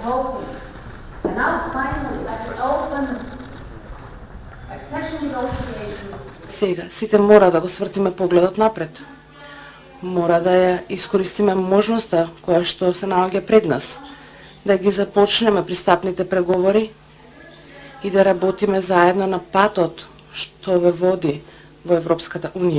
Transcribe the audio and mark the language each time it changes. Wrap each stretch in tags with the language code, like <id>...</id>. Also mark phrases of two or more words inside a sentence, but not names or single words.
<en>going. And now finally, after open accession negotiations.</en> <mk>Сега, сите мора да го свртиме погледот напред. Мора да ја искористиме можноста која што се наоѓа пред нас, да ги започнеме пристапните преговори и да работиме заедно на патот што ве води во Европската Унија.</mk>